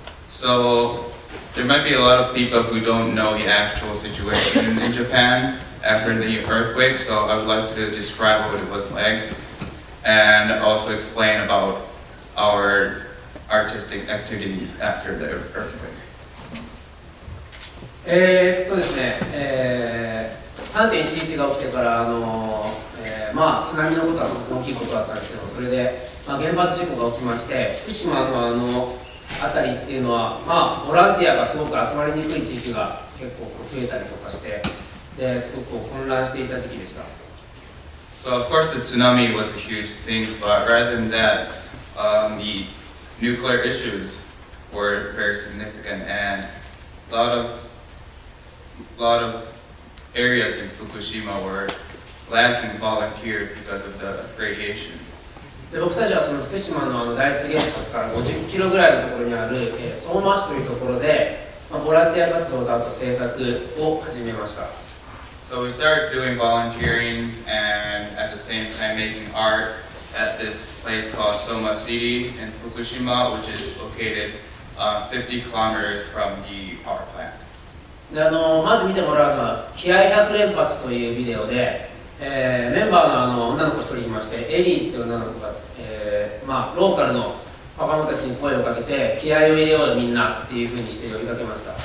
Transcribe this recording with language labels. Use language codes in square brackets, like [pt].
[en] So, there might be a lot of people who don't know the actual situation in Japan after the earthquake, so I would like to describe what it was like and also explain about our artistic activities after the earthquake. [ja] ですね、3.11 が起きてから津波のことはすごく大きいことだったんですけど、それで、原発事故が起きまして、福島の辺りっていうのは、ボランティアがすごく集まりにくい地域が結構増えたりとかして、ですごく混乱していた時期でした。 [en] So of course the tsunami was a huge thing, but rather than that, the nuclear issues were very significant, and a lot of areas in Fukushima were lacking volunteers because of the radiation. [ja] で僕たちはその福島の第一原発から50キロぐらいのところにある、相馬市というところで、ボランティア活動とあと制作を始めました。 [en] So we started doing volunteering and at the same time making art at this place called Soma City in Fukushima, which is located 50 kilometers from the power plant. [ja] でまず見てもらうのは気合100連発というビデオで、メンバーの女の子1人いまして、エリーっていう女の子が、ローカルの若者たちに声をかけて気合を入れようよみんなっていう風にして呼びかけました。